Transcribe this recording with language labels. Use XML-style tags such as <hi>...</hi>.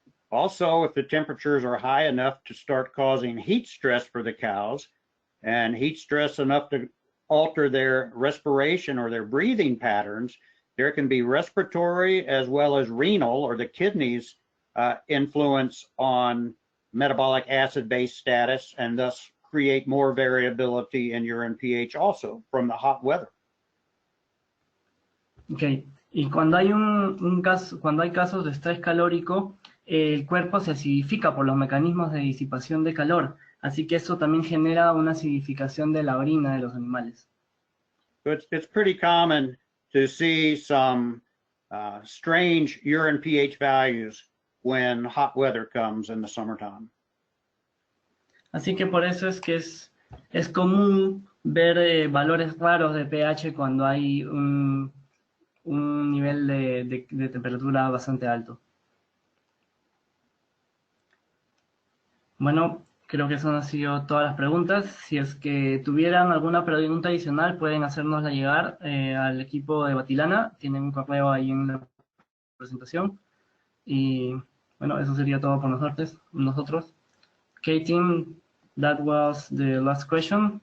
<en>Also, if the temperatures are high enough to start causing heat stress for the cows, and heat stress enough to alter their respiration or their breathing patterns, there can be respiratory as well as renal or the kidneys influence on metabolic acid-base status, and thus create more variability in urine pH also from the hot weather. Okay.</en> <es>Y cuando hay cuando hay casos de estrés calórico, el cuerpo se acidifica por los mecanismos de disipación de calor, así que eso también genera una acidificación de la orina de los animales.</es> <en>It's pretty common to see some strange urine pH values when hot weather comes in the summertime.</en> <es>Así que por eso es que es común ver valores raros de pH cuando hay un nivel de temperatura bastante alto. Bueno, creo que eso han sido todas las preguntas. Si es que tuvieran alguna pregunta adicional, pueden hacérnosla llegar al equipo de Batilana. Tienen un correo ahí en la presentación. Y bueno, eso sería todo por nosotros.</es> <en>Okay, team, that was the last question.</en>